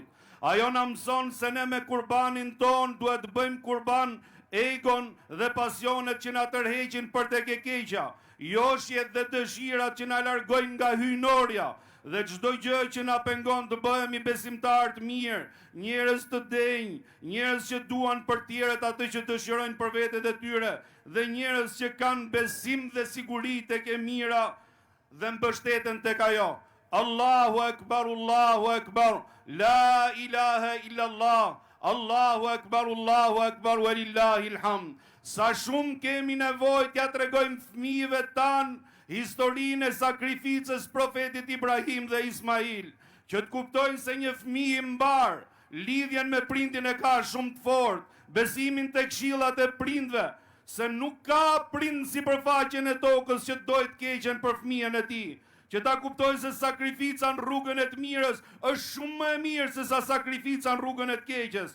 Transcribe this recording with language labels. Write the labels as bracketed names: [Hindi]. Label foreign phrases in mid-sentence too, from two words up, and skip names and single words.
[Albanian] Ajo na mëson se ne me kurbanin ton duhet bëjmë kurban egon dhe pasionet që na tërheqin për tek e keqja, joshjet dhe dëshirat që na largojnë nga hyjnorja, dhe çdo gjë që na pengon të bëhemi besimtar të mirë, njerëz të denj, njerëz që duan për tjerët atë që dëshirojnë për vetët e tyre, dhe njerëz që kanë besim dhe siguri tek e mira dhe mbështeten tek ajo. [Arabic] الله أكبر، لا إله إلا الله. الله أكبر، ولله الحمد. [Albanian] Sa shumë kemi nevojë t'ja tregojmë fëmijëve tan historinë e sakrificës profetit Ibrahim dhe Ismail, që të kuptojnë se një fëmijë i mbar lidhjen me prindin e ka shumë të fortë, besimin tek këshillat e prindve, se nuk ka prind sipërfaqen e tokës që dojë të keqen për fëmijën e tij, që ta kuptojnë se sakrifica në rrugën e të mirës është shumë më e mirë se sa sakrifica në rrugën e të keqes.